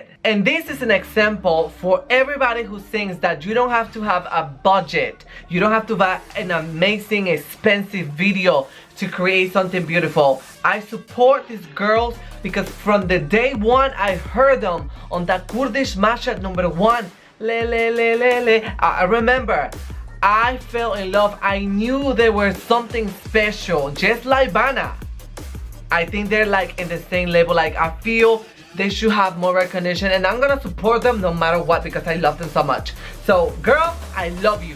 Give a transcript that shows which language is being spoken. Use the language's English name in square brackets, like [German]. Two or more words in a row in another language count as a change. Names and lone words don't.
[English] And this is an example for everybody who sings that you don't have to have a budget. You don't have to buy an amazing, expensive video to create something beautiful. I support these girls because from the day one I heard them on that Kurdish mashup #1. Le le le le le. I remember, I fell in love. I knew they were something special, just like Bana. I think they're like in the same level. Like, I feel they should have more recognition, and I'm gonna support them no matter what because I love them so much. So girls, I love you.